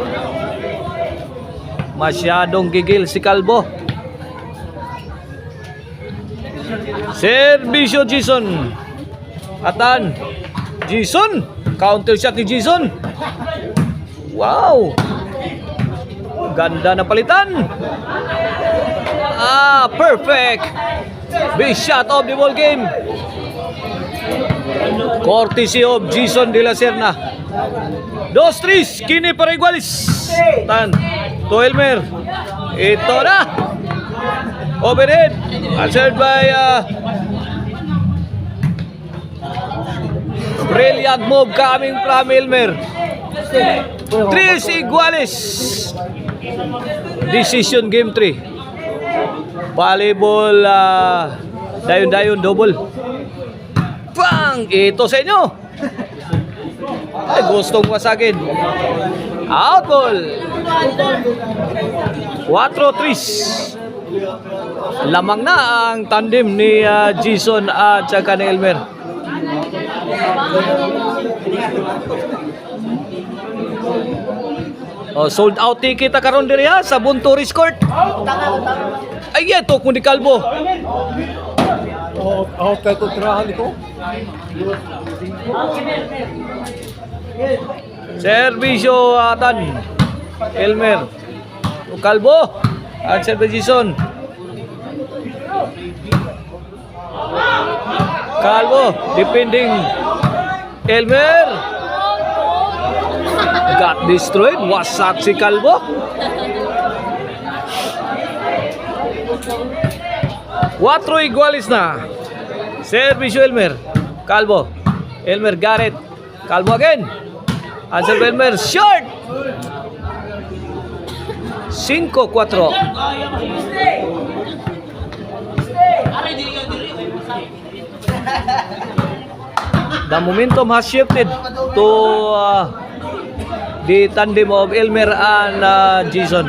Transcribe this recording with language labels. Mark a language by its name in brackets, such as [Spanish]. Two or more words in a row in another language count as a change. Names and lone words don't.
[Filipino] Masyadong gigil si Calvo. [Cebuano] Servisyo Jason. Atan. Jason. [English] Counter shot [Cebuano] ni Jason. [Filipino] Wow. Ganda na palitan. [English] Perfect. Big shot of the ball game. Courtesy of Jason de la Serna. [Cebuano] 2-3, kini para igualis. Tan, to Elmer. [Filipino] Ito na. [English] Overhead. Answered by brilliant move coming from Elmer. 3 igualis. Decision game 3. [Cebuano] Volleyball dayon-dayon double. [Filipino] Bang! Ito sa inyo. Ay, gustong wasagin. [English] Out ball. 4-3. [Filipino] Lamang na ang tandem ni Jason at saka ni Elmer. [English] Sold out ticket [Cebuano] karon diri sa Bunturis Court. [Filipino] Ay, ito kung di Calvo. Tayo tirahan ito. [Cebuano] Servisyo Atan. Elmer. Calvo. At servisyo Jason. Calvo. [English] Defending Elmer. Got destroyed. [Filipino] Wasak si Calvo. 4 igualis na. [Cebuano] Servisyo Elmer. Calvo. Elmer Garrett. [English] Calvo again. Answer Elmer. Short. 5-4. The momentum has shifted to the tandem of Elmer and Jason.